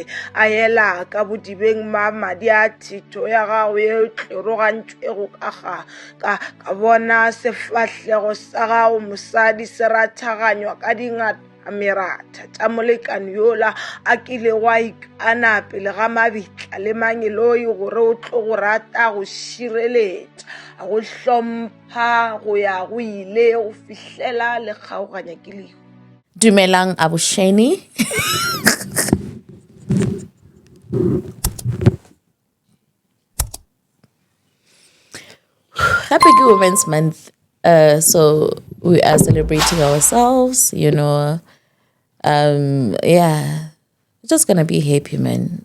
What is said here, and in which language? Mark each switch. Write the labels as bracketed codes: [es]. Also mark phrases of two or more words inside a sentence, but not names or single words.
[nso] a ela ka bodibeng ma madi a thito ya gago ye tlerogantšwego ka bona sefahlego sa gago mosadi se rathaganywa ka dingata meratha tša molekani yola a kile wa ikana pele ga mabitla le mangeloi gore o tlo go rata go šireletša go hlompha go ya go ile go fihlela le kgaoganya ke lehu. Dumelang Abusheni. [en] Happy Women's Month. So we are celebrating ourselves, yeah, just gonna be happy, man.